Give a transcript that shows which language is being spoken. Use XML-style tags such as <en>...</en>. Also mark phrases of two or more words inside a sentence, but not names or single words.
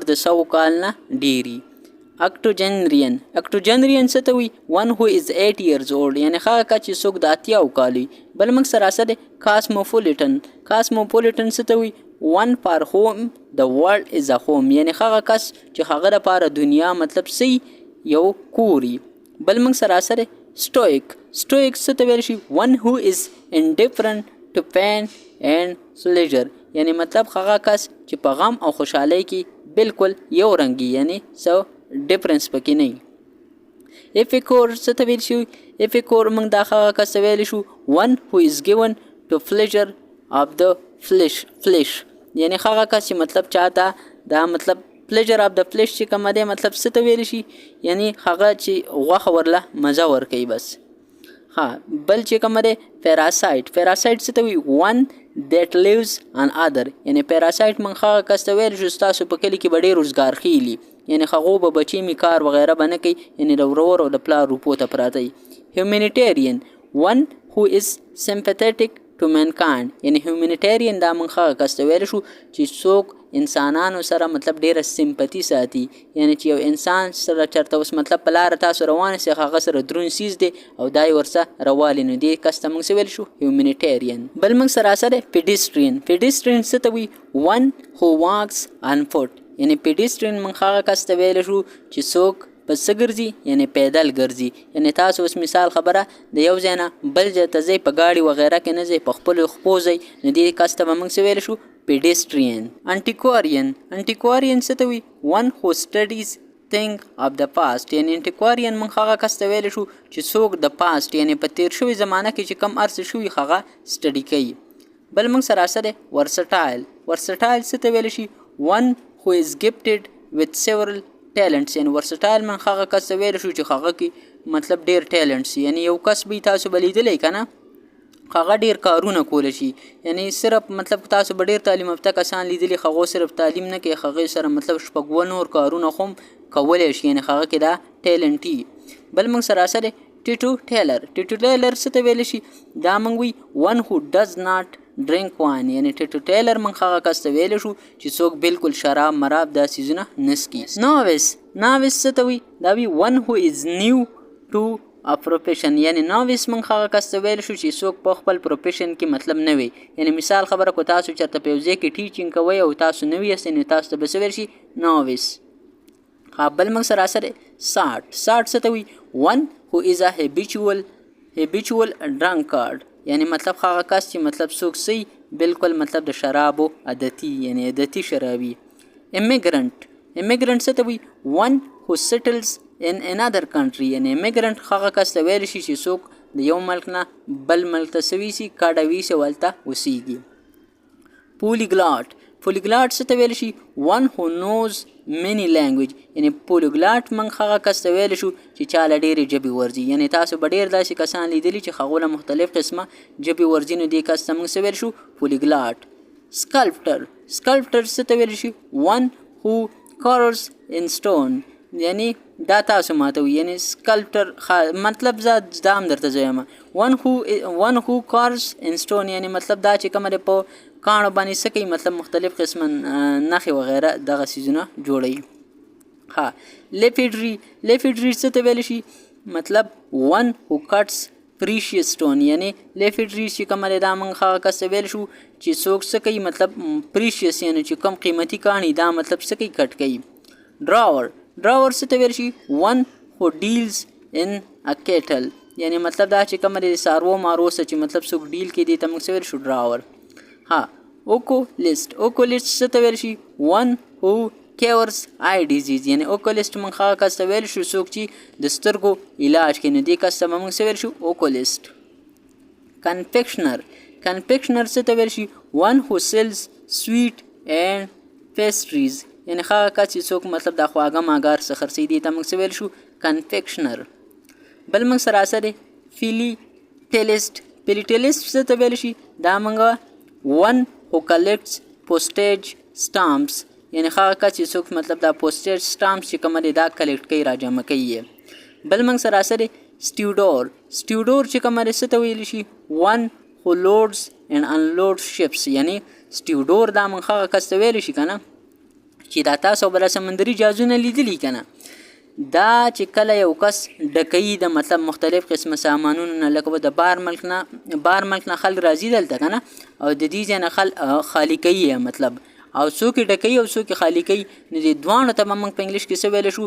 <ps>د 100 کال نه ډیری octogenarian څه ته وي</ps> <en>one who is 8 years old</en> <ps>یعنی هغه کس چې څوک د 80 کال وي بل موږ سره cosmopolitan څه ته وي</ps> <en>one for whom the world is a home</en> <ps>یعنی هغه کس چې هغه لپاره دنیا مطلب سي یو کوري بل موږ سره stoic څه ته ویل شي</ps> <en>one who is indifferent to pain and pleasure</en> <ps>یعنی مطلب هغه کس چې په غم او خوشحالۍ کې بالکل یو رنګي یعنی څه ډیفرنس پکې نه. ایپیکور څه ته ویل شي؟ ایپیکور موږ دا هغه کس ته ویلی شو</ps> <en>one who is given to pleasure of the flesh</en> <ps>یعنی هغه کس چې مطلب چاته دا مطلب</ps> <en>pleasure of the flesh</en> <ps>چې کومه دی مطلب څه ته ویلی شي؟ یعنی هغه چې غوښه ورله مزه ورکوي بس. ها بل چې کومه دی پیراسایت. پیراسایت څه ته وي؟</ps> <en>one that lives on other</en> <ps>یعنی پیراسایت موږ هغه کس ته ویلی شو ستاسو په کلي کې به ډېر روزګار خیلي یعنی هغو به بچی می کار وغیره به نه کوي یعنی د ورور او د پلار روپو ته پراته وي. هیومینیټیرین</ps> <en>one who is sympathetic to mankind</en> <ps>یعنی هیومینیټیرین دا موږ هغه کس ته ویلی شو چې څوک انسانانو سره مطلب ډیره سمپتی ساتي یعنی چې یو انسان سره چرته اوس مطلب په لاره تاسو روان سئ هغه سره دروند سیز دی او دا یې ورسه روالي نو دې کس ته موږ څه ویلی شو؟ هیومینیټیرین. بل موږ سره سره پیډیسټرین. پیډیسټرین څه ته وي؟</ps> <en>one who walks on foot</en> <ps>یعنی پیډیسټرین موږ هغه کس ته ویلی شو چې څوک په څه ګرځي یعنی پیدل ګرځي یعنی تاسو اوس مثال خبره د یو ځای نه بل ځای ته ځئ په ګاډي وغیره کې نه ځئ په خپلو خپو ځئ نو دې کس ته به موږ څه ویلی شو؟ پیډیسټرین. انټیکوارین. انټیکوارین څه ته وي؟</ps> <en>one who studies thing of the past</en> <ps>یعنی انټیکوارین موږ هغه کس ته ویلی شو چې څوک د پاست یعنی په تیر شوي زمانه کې چې کم ارڅ شوي هغه سټډي کوي. بل موږ سره سره ورسټایل. ورسټایل څه ته ویلی شي؟</ps> <en>one who is gifted with several talents</en> <ps>یعنی ورسټایل موږ هغه کس ته ویلی شو چې هغه کې مطلب ډېر ټیلنټس یعنی یو کس به تاسو به لیدلی که نه هغه ډیر کارونه کولی شي یعنی صرف مطلب تاسو به ډیر تعلیم یافته کسان لیدلي هغو صرف تعلیم نه کوي هغې سره مطلب شپږ اووه نور کارونه خو هم کولی شي یعنی هغه کې دا ټیلنټ وي. بل موږ سره سره</ps> <en>tee totaler. tee totaler</en> <ps>څه ته ویلی شي؟ دا موږ وي</ps> <en>one who does not drink wine</en> <ps>یعنی</ps> <en>tee totaler</en> <ps>موږ هغه کس ته ویلی شو چې څوک بالکل شراب مراب دا څیزونه نه څکي. ناویس. ناویس څه ته وي؟ دا وي</ps> <en>one who is new to a profession</en> <ps>یعنی ناویس موږ هغه کس ته ویلی شو چې څوک په خپل پروفیشن کې مطلب نه وي یعنی مثال خبره کو تاسو چېرته په یو ځای کې ټیچینګ کوئ او تاسو نوي یاستئ نو تاسو ته به څه ویل شي؟ ناویس. ها بل موږ سره سره ساټ. ساټ څه ته وي؟</ps> <en>one who is a habitual drunkard</en> <ps>یعنی مطلب هغه کس چې مطلب څوک سي بالکل مطلب د شرابو عادتي یعنی عادتي شرابي. امیګرنټ. امیګرنټ څه ته وي؟</ps> <en>one who settles in another country</en> <ps>یعنی امیګرنټ هغه کس ته ویلی شي چې څوک د یو ملک نه بل ملک ته څه ویسي کډه ویسي او هلته اوسیږي. پولیګلاټ. پولیګلاټ څه ته ویلی شي؟</ps> <en>one who knows many language</en> <ps>یعنی پولیګلاټ موږ هغه کس ته ویلی شو چې چا له ډېرې ژبې ورځي یعنی تاسو به ډېر داسې کسان لیدلي چې هغو له مختلف قسمه ژبې ورځي نو دې کس ته موږ څه ویلی شو؟ پولیګلاټ. سکلپټر. سکلپټر څه ته ویلی شي؟</ps> <en>one who carves in stone</en> <ps>یعنی دا تاسو ماته وي یعنی سکلپټر مطلب زه دا هم درته زویم</ps> <en>one who carves in stone</en> <ps>یعنی مطلب دا چې کومه دی په کاڼو باندې څه کوي مطلب مختلف قسمه نښې وغیره دغه څیزونه جوړوي. ها لیفیډري. لیفیډري څه ته ویلی شي؟ مطلب</ps> <en>one who cuts precious stone</en> <ps>یعنی لیفیډري چې کومه دی دا موږ هغه کس ته ویلی شو چې څوک څه کوي مطلب پریشیس یعنی چې کوم قیمتي کاڼي دا مطلب څه کوي کټ کوي. ډراور. ډراور څه ته ویل شي؟</ps> <en>one who deals in a cattle</en> <ps>یعنی مطلب دا چې کومه د څاروو مارو سره چې مطلب څوک ډیل کوي دې ته موږ څه ویل شو؟ ډراور. ها اوکولیسټ. اوکولیسټ څه ته ویل شي؟</ps> <en>one who cures eye disease</en> <ps>یعنی اوکولیسټ موږ هغه کس ته ویل شو څوک چې د سترګو علاج کوي نو دې کس ته موږ څه ویل شو؟ اوکولیسټ. کنفیکشنر. کنفیکشنر څه ته ویل شي؟</ps> <en>one who sells sweet and pastries</en> <ps>یعنی هغه کس چې څوک مطلب د خواږه ماګار څخه خرڅوي دې ته موږ څه ویل شو؟ کنفیکشنر. بل موږ سره سره فیلیټیلیسټ. فیلیټیلیسټ څه ته ویل شي؟ دا موږ</ps> <en>one who collects postage stamps</en> <ps>یعنی هغه کس چې څوک مطلب دا</ps> <en>postage stamps</en> <ps>چې کومه دی دا کلیکټ کوي راجمع کوي یې. بل موږ سره سره سټیوډور. سټیوډور چې کومه دی څه ته ویلی شي؟</ps> <en>one who loads and unloads ships</en> <ps>یعنی سټیوډور دا موږ هغه کس ته ویلی شي که نه چې دا تاسو بله سمندري جهازونه لیدلي که نه دا چې کله یو کس ډکوي د مطلب مختلف قسمه سامانونو نه لکه د بار ملک نه خلک راځي دلته که نه او د دې ځای نه خالي کوي مطلب او څوک یې ډکوي او څوک یې خالي کوي نو دې دواړو ته به موږ په انګلیش کې څه ویلی شو؟</ps>